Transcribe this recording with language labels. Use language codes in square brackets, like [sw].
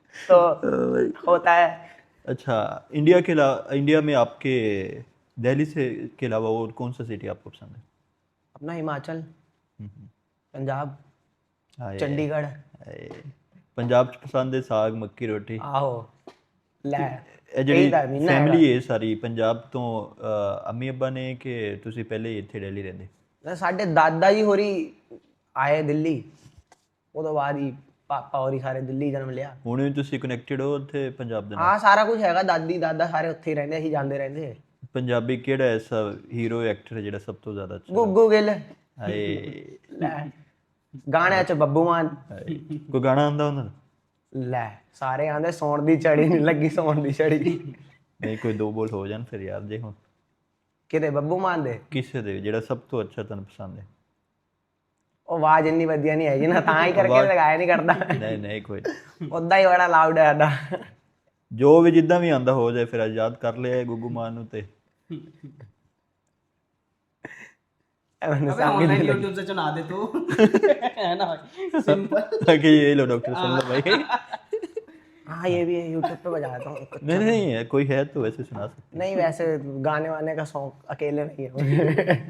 [hi] तो होता है। अच्छा, इंडिया में आपके दिल्ली से के अलावा और कौन सा सिटी आपको पसंद है? अपना हिमाचल, पंजाब, हाय, चंडीगढ़। हाय। [pa] पंजाब च पसंद है साग मक्की रोटी। आहो ਲੈ ਇਹ ਜਿਹੜੀ ਫੈਮਿਲੀ ਹੈ ਸਾਰੀ ਪੰਜਾਬ ਤੋਂ ਅੰਮੀ ਅੱਬਾ ਨੇ ਕਿ ਤੁਸੀਂ ਪਹਿਲੇ ਹੀ ਇੱਥੇ ਦਿੱਲੀ ਰਹਿੰਦੇ? ਸਾਡੇ ਦਾਦਾ ਜੀ ਹੋਰੀ ਆਏ ਦਿੱਲੀ, ਉਹਦੋਂ ਬਾਅਦ ਹੀ ਪਾਪਾ ਹੋਰੀ ਸਾਰੇ ਦਿੱਲੀ ਜਨਮ ਲਿਆ। ਹੁਣ ਵੀ ਤੁਸੀਂ ਕਨੈਕਟਡ ਹੋ ਉੱਥੇ ਪੰਜਾਬ ਦੇ ਨਾਲ? ਹਾਂ ਸਾਰਾ ਕੁਝ ਹੈਗਾ, ਦਾਦੀ ਦਾਦਾ ਸਾਰੇ ਉੱਥੇ ਹੀ ਰਹਿੰਦੇ, ਅਸੀਂ ਜਾਂਦੇ ਰਹਿੰਦੇ। ਪੰਜਾਬੀ ਕਿਹੜਾ ਐਸਾ ਹੀਰੋ ਐਕਟਰ ਜਿਹੜਾ ਸਭ ਤੋਂ ਜ਼ਿਆਦਾ ਅੱਛਾ? ਗੁੱਗੂ ਗਿੱਲ। ਹਾਏ, ਲੈ ਗਾਣਿਆਂ ਚ ਬੱਬੂ ਮਾਨ। ਕੋਈ ਗਾਣਾ ਆਉਂਦਾ ਉਹਨਾਂ ਦਾ? ਲੈ ਸਾਰੇ ਆਂਦੇ ਸੌਣ ਦੀ ਚੜੀ ਨਹੀਂ ਲੱਗੀ, ਸੌਣ ਦੀ ਚੜੀ। ਨਹੀਂ ਕੋਈ ਦੋ ਬੋਲ ਹੋ ਜਾਣ ਫਿਰ ਯਾਰ, ਜੇ ਹੁਣ ਕਿਤੇ ਬੱਬੂ ਮਾਨ ਦੇ ਕਿਸੇ ਦੇ ਜਿਹੜਾ ਸਭ ਤੋਂ ਅੱਛਾ ਤੁਹਾਨੂੰ ਪਸੰਦ ਹੈ। ਉਹ ਆਵਾਜ਼ ਇੰਨੀ ਵਧੀਆ ਨਹੀਂ ਹੈਗੀ ਨਾ, ਤਾਂ ਹੀ ਕਰਕੇ ਲਗਾਇਆ ਨਹੀਂ ਕਰਦਾ। ਨਹੀਂ ਨਹੀਂ ਕੋਈ ਉਦਾਂ ਹੀ ਬੜਾ ਲਾਊਡ ਹੈ ਸਾਡਾ। ਜੋ ਵੀ ਜਿੱਦਾਂ ਵੀ ਆਂਦਾ ਹੋ ਜਾਏ, ਫਿਰ ਅੱਜ ਯਾਦ ਕਰ ਲਿਆ ਗੁੱਗੂ ਮਾਨ ਨੂੰ ਤੇ [hi] अबे ऑनलाइन यूट्यूब से चुना दे तू। है ना भाई, सिंपल। कि ये लो डॉक्टर सुन लो भाई। हाँ ये भी है, यूट्यूब पे बजा देता हूँ। नहीं नहीं है, कोई है तो वैसे सुना सकते। नहीं वैसे गाने वाने का शौक अकेले नहीं है।